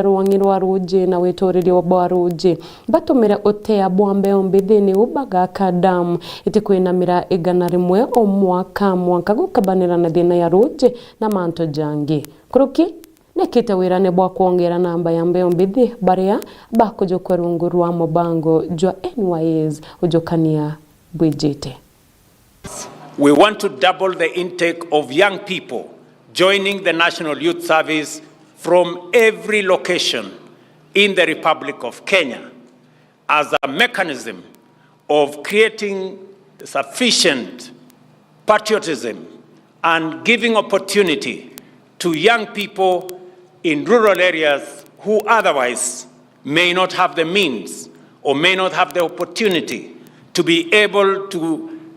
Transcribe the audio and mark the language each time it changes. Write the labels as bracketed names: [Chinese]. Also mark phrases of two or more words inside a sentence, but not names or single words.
[Meru] rwangirwa ruji na witoriri wa ruji batumira utea bwambeo mbithi ni ubaga kadam iti kwinamira igana rimwe o mwaka gukabanira na thina ya ruji na manto jangi kuruki nekite wirane bwa kuongera namba ya mbeo mbithi baria bakujokwa rungu rwa mubango jwa NYS ujokania bwijite. [English] We want to double the intake of young people joining the National Youth Service from every location in the Republic of Kenya as a mechanism of creating sufficient patriotism and giving opportunity to young people in rural areas who otherwise may not have the means or may not have the opportunity to be able to